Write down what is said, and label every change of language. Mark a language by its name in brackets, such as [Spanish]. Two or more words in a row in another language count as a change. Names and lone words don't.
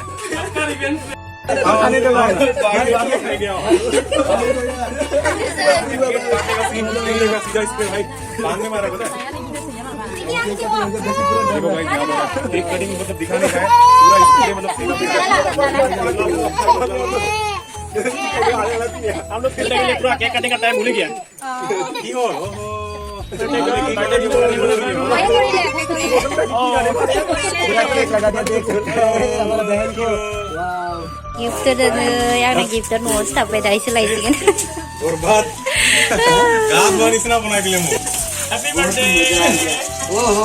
[Hindi] आने दो भाई सीधा इस पे भाई कान में मारा पता देखो भाई एक कटिंग मतलब दिखाने का है पूरा इसके मतलब हम लोग खेलने के लिए पूरा केक काटने का टाइम भूल गया की हो [Bodo] गिफ्ट आंनो गिफ्ट न'आव सिथाबबाय दा इसे लायसिगोन बरबाद गाब बानिसना बनाय दिले मो [English] happy birthday [Bodo] ओहो